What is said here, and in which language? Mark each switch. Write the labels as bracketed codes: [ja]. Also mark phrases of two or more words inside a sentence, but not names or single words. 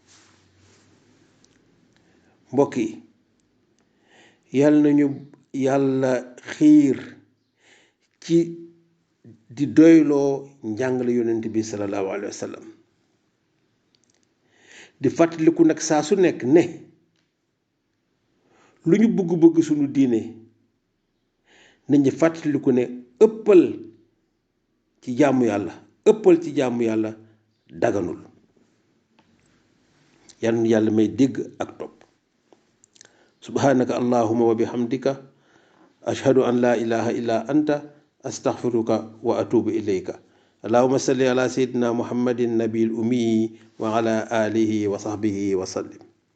[wo] mbokk yi, yàlla nañu yàlla xiir ci di doyloo njàngale yonent bi [ar] صلى الله عليه وسلم, [wo] di fàttaliku nag saa su nekk ne lu ñu bëgg-bëgg suñu diine nañu fàttaliku ne ëppal ci jaamu yàlla daganul. yàlla may dégg ak topp. [ar] سبحانك اللهم وبحمدك أشهد أن لا إله إلا أنت أستغفرك وأتوب إليك. اللهم صل على سيدنا محمد النبي الأمي وعلى آله وصحبه وسلم.